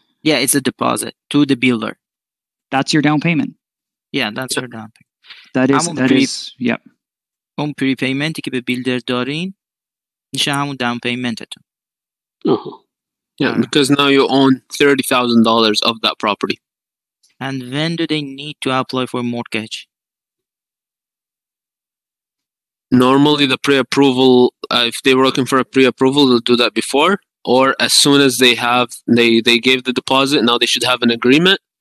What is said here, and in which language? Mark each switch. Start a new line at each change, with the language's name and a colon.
English: Yeah, it's a deposit to the builder. That's your down payment. Yeah, that's your down payment. That is, yep.
Persian: اون prepayment که به بیلدر دارین میشه همون down paymentتون.
English: Yeah, because now you own $30,000 of that property. And when do they need to apply for mortgage? Normally the pre-approval, if they were looking for a pre-approval, they'll do that before, or as soon as they gave the deposit, now they should have an agreement.